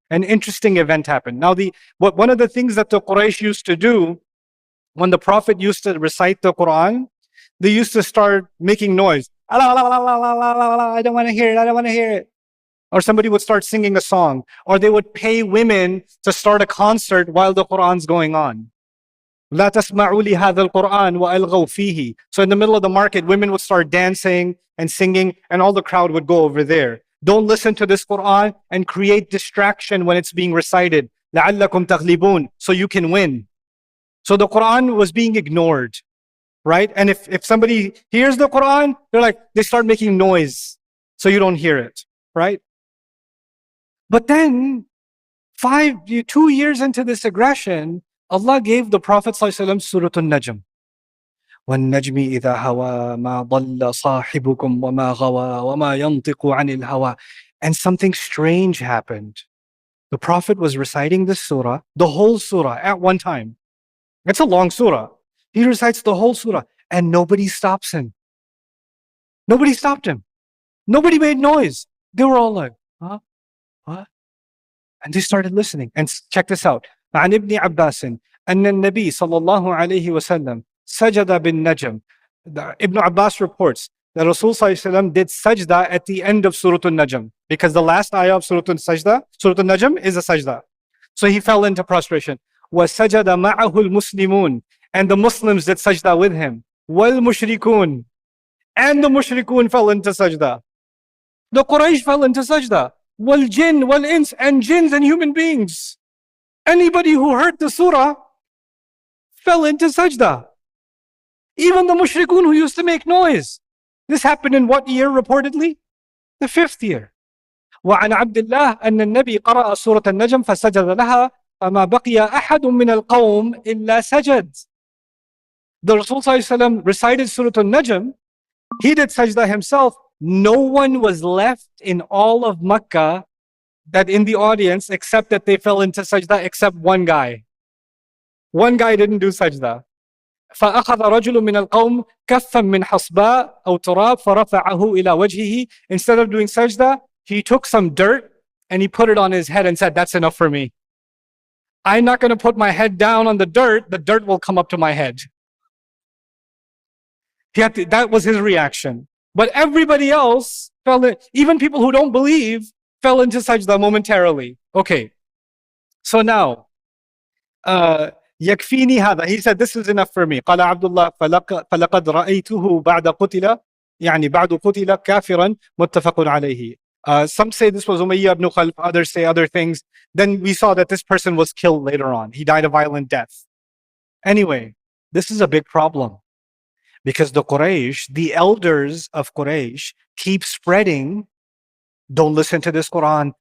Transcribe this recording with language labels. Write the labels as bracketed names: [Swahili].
[English] An interesting event happened. Now, one of the things that the Quraysh used to do when the Prophet used to recite the Quran, they used to start making noise. I don't want to hear it. I don't want to hear it. Or somebody would start singing a song. Or they would pay women to start a concert while the Quran's going on. [Arabic] لا تسمعوا لهذا القرآن وألغوا فيه. [English] So in the middle of the market, women would start dancing and singing, and all the crowd would go over there. Don't listen to this Quran and create distraction when it's being recited. [Arabic] لعلكم تغلبون. [English] So you can win. So the Quran was being ignored, right? And if somebody hears the Quran, they start making noise so you don't hear it, right? But then 2 years into this aggression, Allah gave the Prophet ﷺ Surah An-Najm. [Arabic] وَالنَّجْمِ إِذَا هَوَى مَا ضَلَّ صَاحِبُكُمْ وَمَا غَوَى وَمَا يَنطِقُ عَنِ الْهَوَى. [English] And something strange happened. The Prophet was reciting this surah, the whole surah, at one time. It's a long surah. He recites the whole surah, and nobody stops him. Nobody stopped him. Nobody made noise. They were all like, huh? What? And they started listening. And check this out. [Arabic] عن ابن عباس أن النبي صلى الله عليه وسلم سجد بالنجم. [English] Ibn Abbas reports that Rasul [Arabic] صلى الله عليه وسلم [English] did sajda at the end of Surah An-Najm, because the last ayah of Surah An-Najm is a sajda. So he fell into prostration. [Arabic] وَسَجَدَ مَعَهُ الْمُسْلِمُونَ. [English] And the Muslims did sajda with him. [Arabic] وَالْمُشْرِكُونَ. [English] And the mushrikun fell into sajda. The Quraysh fell into sajda. [Arabic] وَالْجِنْ وَالْإِنس. [English] And jinns and human beings. Anybody who heard the surah fell into sajda. Even the mushrikun who used to make noise. This happened in what year reportedly? The 5th year. [Arabic] وعن عبد الله أن النبي قرأ سورة النجم فسجد لها فما بقي أحد من القوم إلا سجد. [English] The Rasul ﷺ recited Surah An-Najm. He did sajda himself. No one was left in all of Makkah that in the audience except that they fell into sajda, except one guy. One guy didn't do sajda. [Arabic] فأخذ رجل من القوم كفا من حصباء أو تراب فرفعه إلى وجهه. [English] Instead of doing sajda, he took some dirt and he put it on his head and said, that's enough for me. I'm not going to put my head down on the dirt will come up to my head. That was his reaction. But everybody else fell in, even people who don't believe, fell into sajda momentarily. Okay. So now, [Arabic] يكفيني هذا. [English] He said, this is enough for me. [Arabic] قال عبد الله فلقد رأيته بعد قتل يعني بعد قتل كافرا متفق عليه. [English] Some say this was Umayyah ibn Khalf, others say other things. Then we saw that this person was killed later on. He died a violent death. Anyway, this is a big problem. Because the Quraysh, the elders of Quraysh, keep spreading, don't listen to this Quran.